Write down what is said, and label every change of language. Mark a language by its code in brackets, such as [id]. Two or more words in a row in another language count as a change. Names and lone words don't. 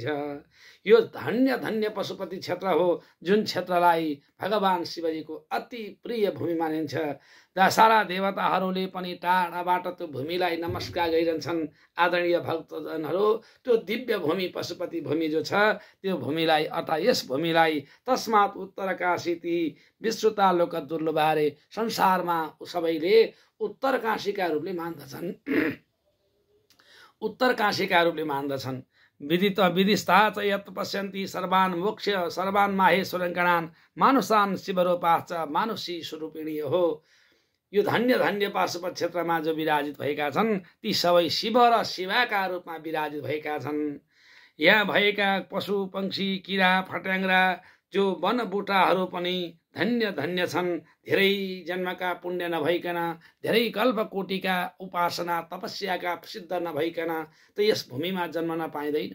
[ne] यो धन्य धन्य पशुपति क्षेत्र हो, जुन क्षेत्रलाई भगवान शिवजीको अति प्रिय भूमि मानिन्छ। सारा देवताहरूले पनि टाढाबाट त्यो भूमिलाई नमस्कार गरिरहन्छन्। आदरणीय भक्तजनहरू, त्यो दिव्य भूमि पशुपति भूमि जो छ, त्यो भूमिलाई अर्थात् यस भूमिलाई [sa] तस्मात् उत्तरकाशीति विश्रुता लोक दुर्लभारे, [ne] संसारमा सबैले उत्तरकाशीका रूपले मान्दछन्। उत्तरकाशीका रूपले मान्दछन्। [sa] विदिस्ता च यत् पश्यन्ति सर्वान् मोक्ष सर्वान् माहेश्वरङ्कणान् मानुषान् शिवरूपाश्च मानुषी स्वरूपिणी हो। [ne] यो धन्य धन्य पाशुपत क्षेत्रमा जो विराजित भएका छन् ती सबै शिव र शिवाका रूपमा विराजित भएका छन्। यहाँ भएका पशु पंक्षी किरा फट्याङ्ग्रा जो वनबुटाहरू पनि धन्य धन्य छन्। धेरै जन्मका पुण्य नभइकन, धेरै कल्पकोटिका उपासना तपस्याका सिद्ध नभइकन त यस भूमिमा जन्मन पाइँदैन।